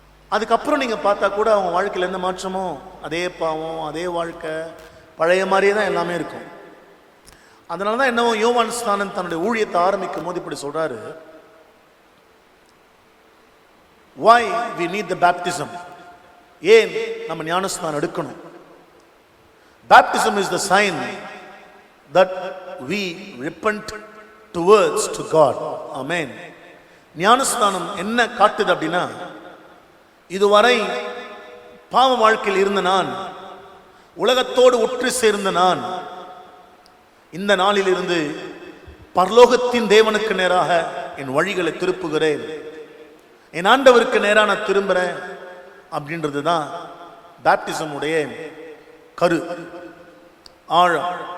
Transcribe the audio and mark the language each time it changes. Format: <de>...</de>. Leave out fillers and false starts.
<ta>அதுக்கப்புறம் நீங்க பார்த்தா கூட அவன் வாழ்க்கையில் எந்த மாற்றமோ, அதே பாவம், அதே வாழ்க்கை, பழைய மாதிரியே தான் எல்லாமே இருக்கும். அதனாலதான் என்னவோ யோவான் ஸ்நானன் தன்னுடைய ஊழியத்தை ஆரம்பிக்கும் போது இப்படி சொல்றாரு,</ta> <en>why we need the baptism.</en> <ta>ஏன் நம்ம ஞானஸ்நானம் எடுக்கணும்?</ta> <en>Baptism is the sign that we repent towards to God. Amen.</en> <ta>ஞானஸ்நானம் என்ன காட்டுது அப்படின்னா, இதுவரை பாவ வாழ்க்கையில் இருந்த நான், உலகத்தோடு ஒன்று சேர்ந்த நான், இந்த நாளில் இருந்து பரலோகத்தின் தேவனுக்கு நேராக என் வழிகளை திருப்புகிறேன், என் ஆண்டவருக்கு நேராக நான் திரும்புறேன் அப்படின்றது தான் பேப்டிசம் உடைய கரு, ஆழம்.</ta>